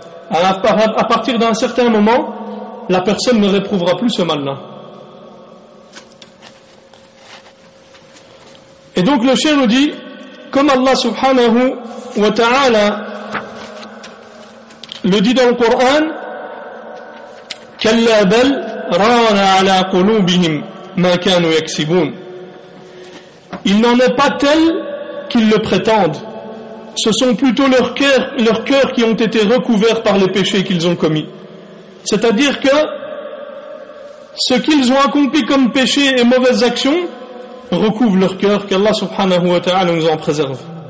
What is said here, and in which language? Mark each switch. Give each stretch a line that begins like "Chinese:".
French: À partir d'un certain moment, la personne ne réprouvera plus ce mal-là. Et donc le cheikh nous dit, comme Allah subhanahu wa ta'ala le dit dans le Coran,
Arabic: Kalla bal ران على قلوبهم ما كانوا يكسبون.
French: Il n'en est pas tel qu'ils le prétendent. Ce sont plutôt leurs cœurs qui ont été recouverts par les péchés qu'ils ont commis. C'est-à-dire que ce qu'ils ont accompli comme péchés et mauvaises actions recouvre leur cœur, qu'Allah subhanahu wa ta'ala nous en préserve.